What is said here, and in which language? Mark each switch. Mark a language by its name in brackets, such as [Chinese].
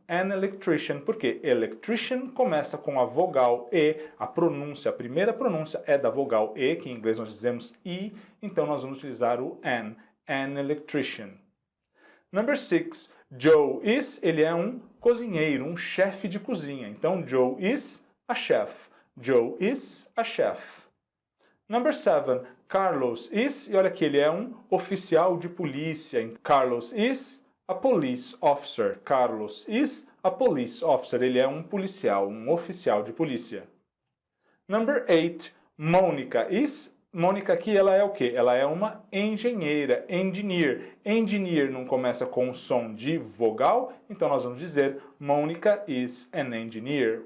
[Portuguese] An electrician, porque electrician começa com a vogal E, a pronúncia, a primeira pronúncia é da vogal E, que em inglês nós dizemos I, então nós vamos utilizar o [English] an electrician. [Portuguese] Number 6, Joe is, ele é um cozinheiro, um chefe de cozinha, então [English] Joe is a chef. Joe is a chef. Number 7, Carlos is, [Portuguese] e olha aqui, ele é um oficial de polícia. [English] Carlos is a police officer. Carlos is a police officer. [Portuguese] Ele é um policial, um oficial de polícia. [English] Number 8, Mônica is. [Portuguese] Mônica aqui, ela é o quê? Ela é uma engenheira, engineer. Engineer não começa com som de vogal, então nós vamos dizer [English] Mônica is an engineer.